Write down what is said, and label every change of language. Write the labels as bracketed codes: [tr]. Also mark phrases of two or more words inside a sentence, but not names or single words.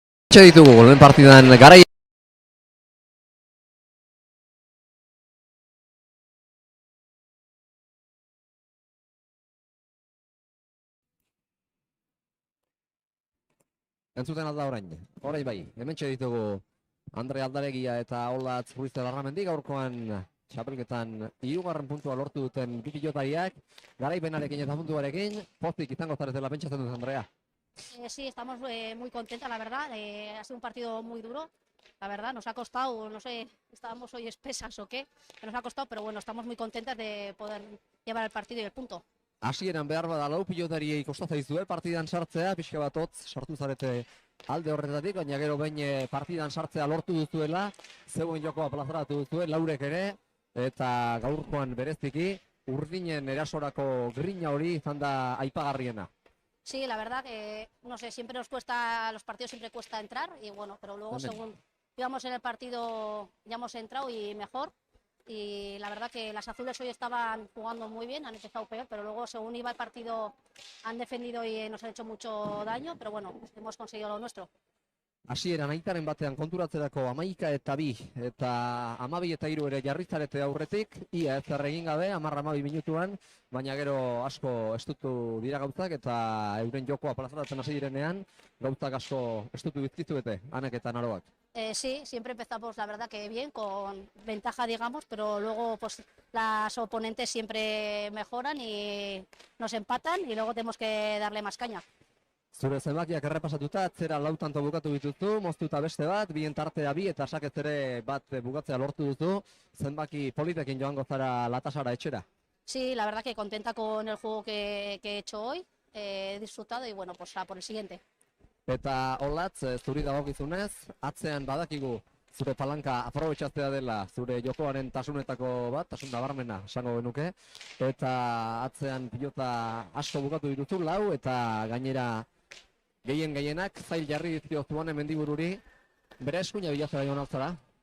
[eu] ditugu lehen partidan garai entzuten alda orain bai, hementxe ditugu Andre Aldaregia eta Olatz Ruiz de Larramendi gaurkoan txapelketan 3. puntua lortu duten bi pilotariak, garaipenarekin eta puntuarekin, pozik izango zaretela pentsatzen dut, Andrea. [es] Sí, estamos muy contentas, la verdad. Ha sido un partido muy duro, la verdad. Nos ha costado, no sé, estábamos hoy espesas o qué, pero nos ha costado, pero bueno, estamos muy contentas de poder llevar el partido y el punto. [eu] Hasieran behar bada lau pilotariei kostatzen dizue partidan sartzea, pixka bat hotz sartu zarete alde horretatik, baina gero behin partidan sartzea lortu duzuela, zeuen jokoa plazaratu duzue, laurek ere, eta gaurkoan bereziki, urdinen erasorako grina hori izan da aipagarriena. [es] Sí, la verdad que, no sé, siempre nos cuesta, los partidos siempre cuesta entrar, y bueno, pero luego según íbamos en el partido ya hemos entrado y mejor. Y la verdad que las azules hoy estaban jugando muy bien, han empezado peor, pero luego según iba el partido han defendido y nos han hecho mucho daño, pero bueno, hemos conseguido lo nuestro. [eu] Hasieran aitaren batean konturatzerako 11-2 eta 12-3 ere jarrizarete aurretik, ia ez egin gabe, 10-12 minutuan, baina gero asko estutu dira gauzak eta euren jokoa plazaratzen hasi direnean, gauzak asko estutu bizkizuete, Anek eta Naroak. [es] Sí, siempre empezamos la verdad que bien, con ventaja digamos, pero luego pues las oponentes siempre mejoran y nos empatan y luego tenemos que darle más caña. [eu] Zure zenbakiak errepasatuta, atzera 4 tanto bukatu dituzu, moztuta beste bat, bien tartea 2 eta sakez ere bat bukatzea lortu duzu, zenbaki politekin joango zara latasara etxera. [es] Sí, la verdad que contenta con el juego que he hecho hoy, he disfrutado y bueno, pues a por el siguiente. [eu] Eta Olatz, zuri dagokizunez, atzean badakigu zure palanka aprobetxatzea dela zure jokoaren tasunetako bat, tasun nabarmena esango genuke, eta atzean pilota asko bukatu dituzu 4 eta gainera gehienak zail jarri dizkio Zuane Mendibururi, bere eskuina bilatzera joan altzara.